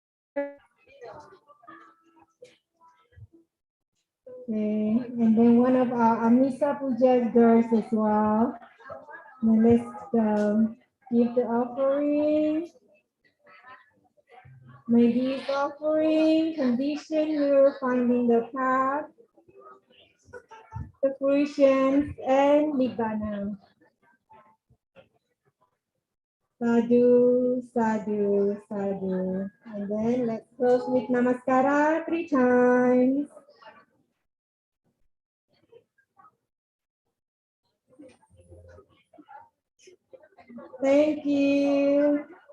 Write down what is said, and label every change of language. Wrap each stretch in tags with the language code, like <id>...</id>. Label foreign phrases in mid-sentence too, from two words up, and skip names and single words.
<en>Okay, and then one of our</en> <pi>Amisa Puja</pi> <en>girls as well. Now let's give the offering. May this offering condition your finding the path, the fruition, and nibbana.</en> <pi>Sadhu, sadhu, sadhu.</pi> <en>And then let's close with Namaskara 3 times. Thank you.</en>